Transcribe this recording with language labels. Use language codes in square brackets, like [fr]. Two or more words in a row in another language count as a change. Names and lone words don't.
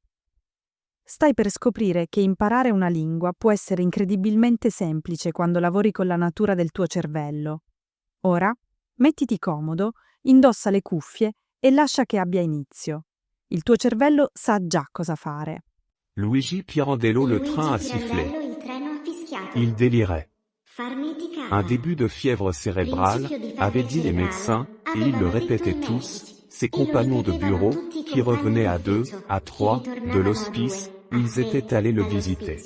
[it] Stai per scoprire che imparare una lingua può essere incredibilmente semplice quando lavori con la natura del tuo cervello. Ora, mettiti comodo, indossa le cuffie e lascia che abbia inizio. Il tuo cervello sa già cosa fare. [fr] Luigi Pirandello, le train a sifflé. Il délirait. Un début de fièvre cérébrale, avaient dit les médecins, et ils le répétaient tous, ses compagnons de bureau, qui revenaient à 2, à 3, de l'hospice, ils étaient allés le visiter.